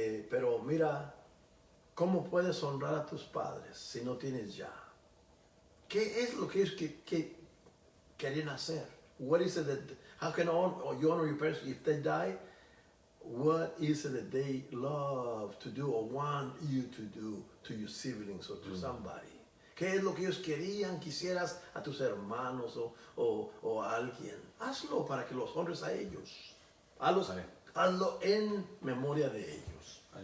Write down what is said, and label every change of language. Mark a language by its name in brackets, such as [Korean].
[Spanish] Pero mira, ¿cómo puedes honrar a tus padres si no tienes ya? ¿Qué es lo que ellos que querían hacer? [English] What is it that, how can you honor your parents if they die? What is it that they love to do or want you to do to your siblings or to somebody? [Spanish] ¿Qué es lo que ellos quisieras a tus hermanos o a alguien? Hazlo para que los honres a ellos. Hazlo en memoria de ellos.